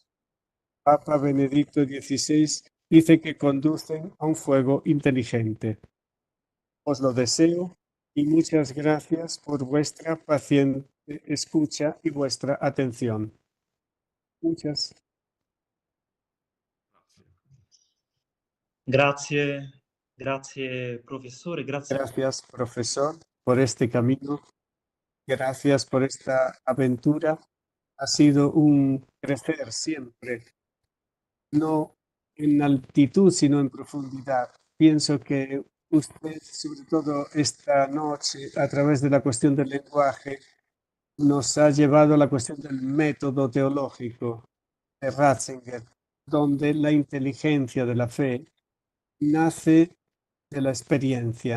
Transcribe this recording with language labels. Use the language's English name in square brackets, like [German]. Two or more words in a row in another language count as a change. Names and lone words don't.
[Spanish] Papa Benedicto XVI dice que conducen a un fuego inteligente. Os lo deseo y muchas gracias por vuestra paciente escucha y vuestra atención. Muchas [Italian] Grazie, grazie professore, grazie. [Spanish] gracias, profesor, por este camino. Gracias por esta aventura. Ha sido un crecer siempre, no en altitud, sino en profundidad. Pienso que usted, sobre todo esta noche, a través de la cuestión del lenguaje, nos ha llevado a la cuestión del método teológico de Ratzinger, donde la inteligencia de la fe nace de la experiencia.